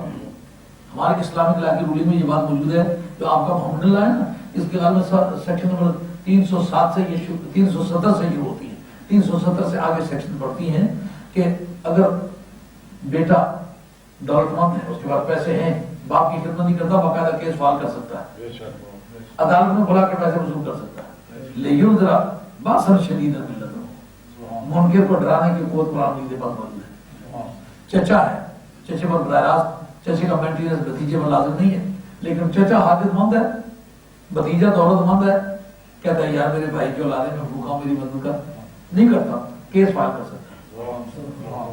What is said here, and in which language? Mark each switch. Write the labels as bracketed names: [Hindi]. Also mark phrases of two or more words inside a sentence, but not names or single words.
[Urdu] ہمارے [English] Islamic law [Urdu] کی رولنگ میں یہ بات موجود ہے. جو آپ کا محمد اللہ ہے نا، اس کے بعد میں [English] section number [Urdu] 307 سے یہ 370 سے شروع ہوتی ہے. 370 سے آگے سیکشن پڑھتی ہیں کہ اگر بیٹا دولت مند ہے، اس کے بعد پیسے ہیں، باپ کی خدمت نہیں کرتا، باقاعدہ کیس فائل کر سکتا ہے، عدالت میں بلا کے پیسے وصول کر سکتا ہے. [Arabic] لیُنذر بأسً شدیدا من لدنہ، [Urdu] منکر کو ڈرانے کی قوت قرآن مجید کے پاس موجود ہے. چچا ہے، چچے پر براہ راست چچے کا مینٹیننس بھتیجے پر لازم نہیں ہے. لیکن چچا حاجت مند ہے، بھتیجا دولت مند ہے، کہتا ہے یار میرے بھائی کی اولاد ہے، میں بھوکا ہوں، میری مدد کر. نہیں کرتا، کیس فائل کر سکتا ہے.